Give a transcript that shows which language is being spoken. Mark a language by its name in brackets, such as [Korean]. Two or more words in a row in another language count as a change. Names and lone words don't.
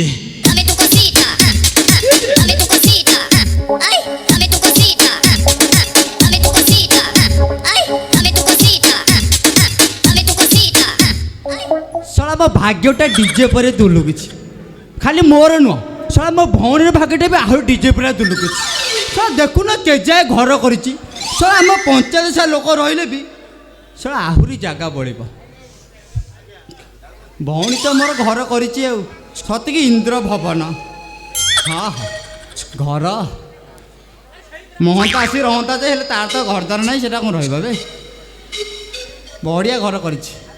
[Spanish] Dame tu cosita, dame tu cosita, ay, dame tu cosita, dame tu cosita, ay, dame tu cosita, dame tu cosita, ay. [Odia] ଶଳା ମୋ ଭାଗ୍ୟଟା ଡିଜେ ପରେ ଦୁଲୁକୁଛି ଖାଲି ମୋର ନୁହଁ ଶଳା ମୋ ଭଉଣୀର ଭାଗ୍ୟଟା ବି ଆହୁରି ଡିଜେ ପରେ ଦୁଲୁକୁଛି ଶଳା ଦେଖୁନ କେଯାଏ ଘର କରିଛି ଶଳା ଆମ ପଞ୍ଚାୟତ ଲୋକ ରହିଲେ ବି ଶଳା ଆହୁରି ଜାଗା ବଳିବ ଭଉଣୀ ତ ମୋର ଘର କରିଛି ଆଉ ସତିକି ଇନ୍ଦ୍ର ଭବନ ହଁ ଘର ମହନ୍ତା ଆସି ରହନ୍ତା ଯେ ହେଲେ ତାର ତ ଘରଦ୍ୱାର ନାହିଁ ସେଟା କ'ଣ ରହିବ ବେ ବଢ଼ିଆ ଘର କରିଛି